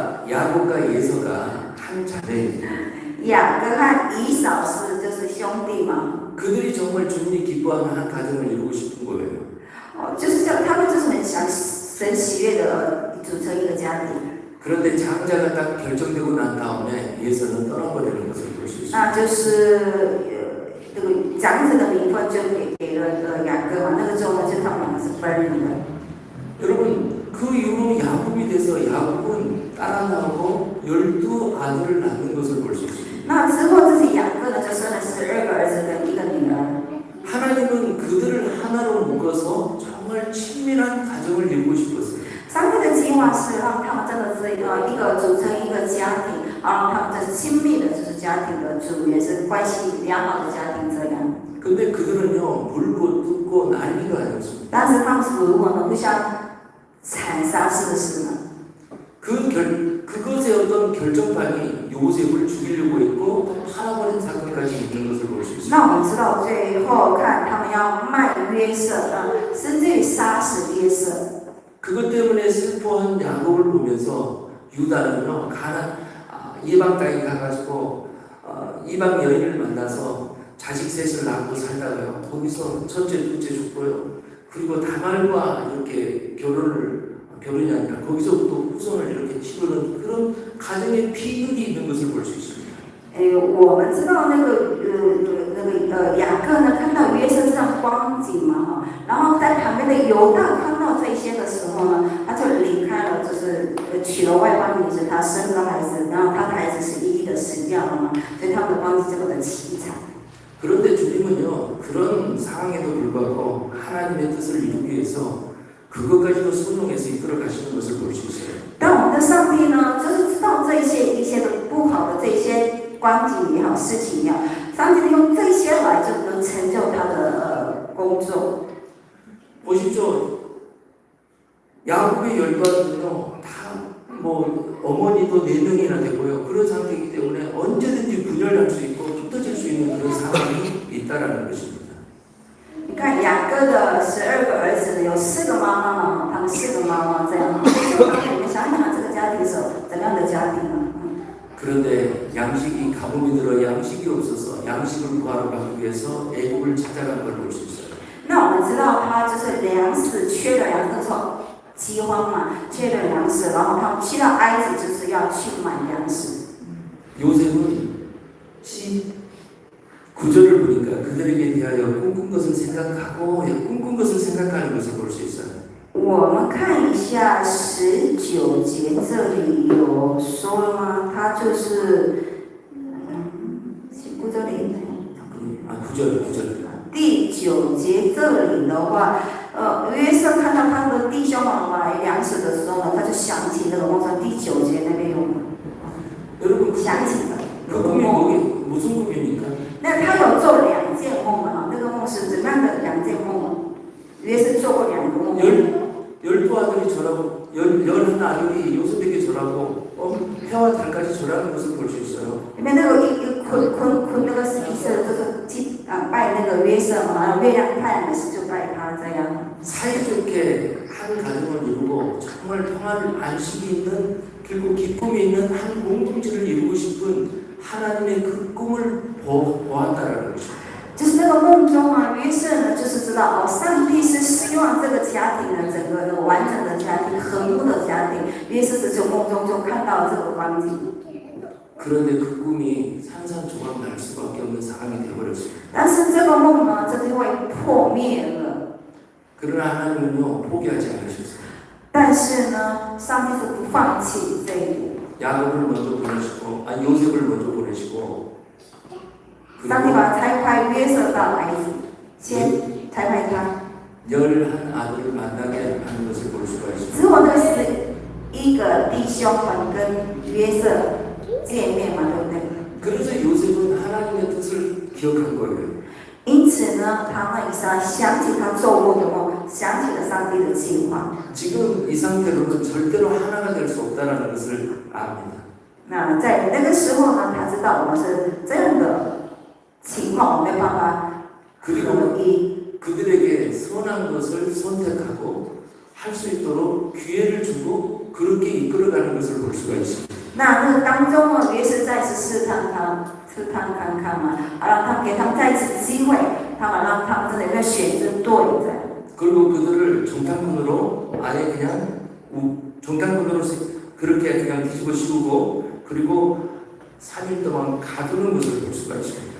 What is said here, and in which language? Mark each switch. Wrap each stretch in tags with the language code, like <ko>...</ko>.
<ko>야곱과 예서가 한 자매입니다.</ko> <zh>雅各和以扫就是兄弟嘛。</zh> <ko>그들이 정말 주님이 기뻐하는 한 가정을 이루고 싶은 거예요.</ko> <zh>就是这他们就是很想神喜悦的组成一个家庭。</zh> <ko>그런데 장자가 딱 결정되고 난 다음에 예서는 떠나버리는 것을 볼 수 있습니다.</ko> <zh>那就是这个长子的名分就给了雅各嘛，那个之后呢，就他们两个是分离的。</zh> <ko>여러분 그 이후로 야곱이 돼서 야곱은 딸 하나하고 12아들을 낳는 것을 볼 수 있습니다.</ko> <zh>那之后这些雅各呢，就生了12个儿子跟一个女儿。</zh> <ko>하나님은 그들을 하나로 묶어서 정말 친밀한 가정을 이루고 싶었어요.</ko> <zh>上帝的计划是让他们真的是一个组成一个家庭，让他们这是亲密的，就是家庭的主，也是关系良好的家庭这样。</zh> <ko>근데 그들은요 물고 뜯고 난리가 아니었습니다.</ko> <zh>但是他们是如何呢？不像残杀式的事呢？</zh> <ko>그것의 어떤 결정판이 요셉을 죽이려고 했고 또 팔아버린 사건까지 있는 것을 볼 수 있습니다.</ko> <zh>那我们知道最后看他们要卖约瑟，甚至于杀死约瑟。</zh> <ko>그것 때문에 슬퍼한 야곱을 보면서 유다는요 이방 땅에 가가지고 이방 여인을 만나서 자식 셋을 낳고 살다가요 거기서 첫째 둘째 죽고요 그리고 다말과 이렇게 결혼이 아니라 거기서부터 후손을 이렇게 치르는 그런 가정의 피육이 있는 것을 볼 수 있습니다.</ko> <zh>我们知道那个雅各呢，看到约瑟这样光景嘛哈，然后在旁边的犹大看到这些的时候呢，他就离开了，就是娶了外邦女子，他生了孩子，然后他的孩子是一一的死掉了嘛，所以他们的光景这么的凄惨。</zh> <ko>그런데 주님은요 그런 상황에도 불구하고 하나님의 뜻을 이루기 위해서 그것까지도 순종해서 이끌어 가시는 것을 볼 수 있어요.</ko> <zh>但我们的上帝呢，就是知道这些一些的不好的这些光景也好，事情也好，上帝用这些来就能成就他的工作。</zh> <ko>보십시오. 야곱의 12아들은요 다뭐 어머니도 4명이나 되고요 그런 상태이기 때문에 언제든지 분열할 수 있고 흩어질 수 있는 그런 상황이 있다라는 것입니다.</ko> <zh>你看雅各的12个儿子呢，有4个妈妈嘛，他们4个妈妈这样。你们想想这个家庭是怎样的家庭呢？</zh> <ko>그런데 양식이 가뭄이 들어 양식이 없어서 양식을 구하러 가기 위해서 애굽을 찾아간 걸 볼 수 있어요.</ko> <zh>那我们知道他就是粮食缺了粮食，饥荒嘛，缺了粮食，然后他们去到埃及就是要去买粮食。</zh> <ko>요셉은 9절을 보니까 그들에게 대하여 꿈꾼 것을 생각하고 꿈꾼 것을 생각하는 것을 볼 수 있어요.</ko> <zh>我们看一下19节，这里有说了吗？他就是19这里。</zh> <ko>9절.</ko> <zh>第9节这里的话，约瑟看到他的弟兄们买粮食的时候呢，他就想起那个梦中第9节那边有</zh> <ko>여러분</ko> <zh>想起了。</zh> <ko>그 꿈이 무슨 꿈입니까?</ko> <zh>那他有做2件梦嘛？那个梦是怎样的2件梦？约瑟做过2个梦。</zh> <ko>12아들이 절하고 11아들이 요셉에게 절하고 해와 달까지 절하는 것을 볼 수 있어요.</ko> <zh>里面那个捆那个以色列就是拜那个约瑟嘛，月亮太阳的事就拜他这样。</zh> <ko>사이좋게 한 가정을 이루고 정말 평화를 안식이 있는 그리고 기쁨이 있는 한 공동체를 이루고 싶은 하나님의 그 꿈을 보았다라는 것입니다.</ko> <zh>就是那个梦中啊，约瑟呢，就是知道哦，上帝是希望这个家庭的整个的完整的家庭、和睦的家庭。约瑟是从梦中就看到这个光景。</zh> <ko>그런데 그 꿈이 산산조각 날 수밖에 없는 상황이 되어버렸습니다.</ko> <zh>但是这个梦呢，这就会破灭了。</zh> <ko>그러나 하나님은요 포기하지 않으셨어요.</ko> <zh>但是呢，上帝是不放弃这一点。</zh> <ko>야곱을 먼저 보내시고 요셉을 먼저 보내시고</ko> <zh>上帝把他差派约瑟到埃及，先差派他。</zh> <ko>11아들을 만나게 하는 것을 볼 수가 있습니다.</ko> <zh>之后那11个弟兄们跟约瑟见面嘛，对不对？</zh> <ko>그래서 요셉은 하나님의 뜻을 기억한 거예요.</ko> <zh>因此呢，他那以撒想起他做过的梦，想起了上帝的计划。</zh> <ko>지금 이 상태로는 절대로 하나가 될 수 없다는 것을 압니다.</ko> <zh>那在那个时候呢，他知道我们是这样的情况，我没有办法</zh> <ko>그리고</ko> <zh>合一。</zh> <ko>그들에게 선한 것을 선택하고 할 수 있도록 기회를 주고 그렇게 이끌어가는 것을 볼 수가 있습니다.</ko> <zh>那个当中呢，约瑟再次试探看看嘛，让他给他们再一次机会，让他们真的有没有选择对的。</zh> <ko>그리고 그들을 정탐꾼으로 아예 그냥 정탐꾼으로 그렇게 그냥 뒤집어 씌우고 그리고 3일 동안 가두는 것을 볼 수가 있습니다.</ko>